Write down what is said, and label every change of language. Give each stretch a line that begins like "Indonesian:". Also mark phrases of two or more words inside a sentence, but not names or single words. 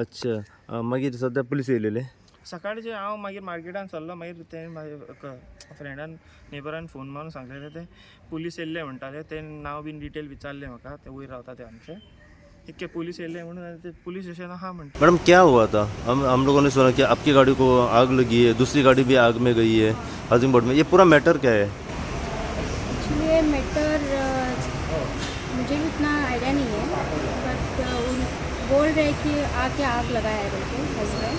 Hindi: अच्छा.
Konkani: मागीर सद्या पुलीस येयलेले? सकाळचे हांव मागीर मार्केटान चल्लो, मागीर ते म्हाज्या फ्रेंडान नेबरान फोन मारून सांगलेले ते पुलीस येयल्ले म्हणटाले. ते नांव बीन डिटेल विचारले म्हाका, ते वयर रावता ते आमचे. इतके पुलीस येयल्ले म्हणून ते पुलीस स्टेशन आहा म्हणटा.
Hindi: मैडम क्या हुआ था? हम लोगों ने सुना कि आपकी गाड़ी को आग लगी है, दूसरी गाड़ी भी आग में गई है हाउसिंग बोर्ड में, ये पूरा मैटर क्या है? एक्चुअली मैटर मुझे भी उतना आइडिया नहीं है, बट बोल रहे कि आके आग लगाया है बोल के हस्बैंड।